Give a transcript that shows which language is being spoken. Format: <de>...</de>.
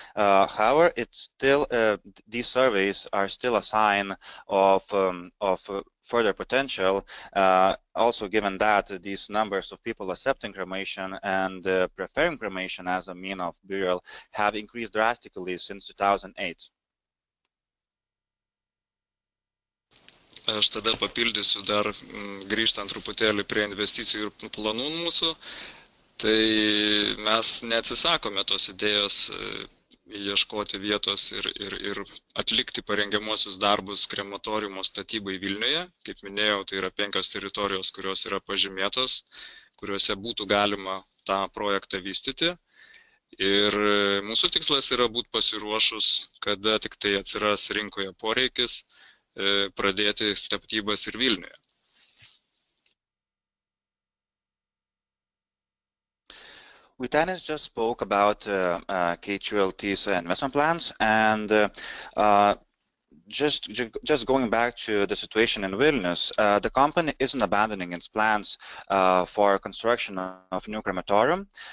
<en>However, it's still these surveys are still a sign of further potential. Also, given that these numbers of people accepting cremation and preferring cremation as a mean of burial have increased drastically since 2008.</en> <lt>Aš tada papildysiu dar grįžtant truputėlį prie investicijų ir planų mūsų. Tai mes neatsisakome tos idėjos ieškoti vietos ir atlikti parengiamuosius darbus krematoriumo statybai Vilniuje. Kaip minėjau, tai yra 5 teritorijos, kurios yra pažymėtos, kuriuose būtų galima tą projektą vystyti. Ir mūsų tikslas yra būti pasiruošus, kada tik tai atsiras rinkoje poreikis, pradėti statybas ir Vilniuje.</lt> <en>Vytenis just spoke about K2LT's investment plans, and just going back to the situation in Vilnius, the company isn't abandoning its plans for construction of new crematorium.</en>